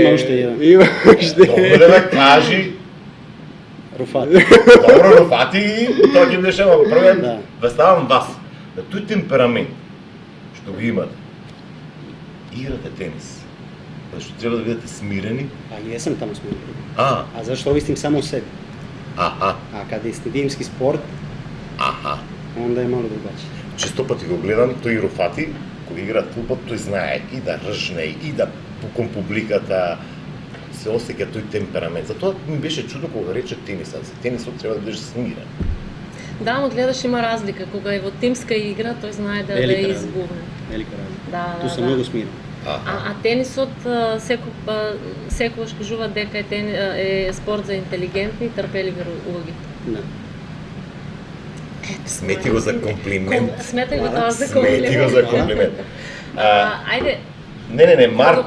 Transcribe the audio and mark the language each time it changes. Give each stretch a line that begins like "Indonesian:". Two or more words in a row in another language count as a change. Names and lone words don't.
Macedonian: Има уште еден. Има уште Добро да кажи. Руфат. Добро, Руфати, тоа ќе беше, ама прво Да. представам вас. На тој темперамент што го имате, играте тенис. Зашто треба да бидете смирени.
Croatian: Jesam tamo smiren.
Macedonian: А,
Croatian: A zašto ovistim samo o sebi?
Macedonian: аха,
Croatian: A kada je timski sport,
Macedonian: аха.
Croatian: onda je malo drugačije.
Macedonian: Често пати го гледам, тој Руфати, кога игра фудбал, тој знае и да ржне, и да кон публиката, се осеќа тој темперамент. Затоа ми беше чудно кога рече тенисот. За тенисот треба да бидеш смирен. Да, но гледаш има разлика. Кога е во тимска игра, тој знае да
Croatian: Велика
Macedonian: ја
Croatian: разлика.
Macedonian: избувне.
Croatian: Velika razlika.
Macedonian: Да,
Croatian: Tu
Macedonian: да,
Croatian: sam
Macedonian: да.
Croatian: mnogo smiren.
Macedonian: А тенисот секогаш кажува дека е спорт за интелигентни и трпеливи луѓе.
Croatian: Da.
Macedonian: Смети го за комплимент. Сметај го тоа за Смети го за комплимент. Ајде, Не, Марко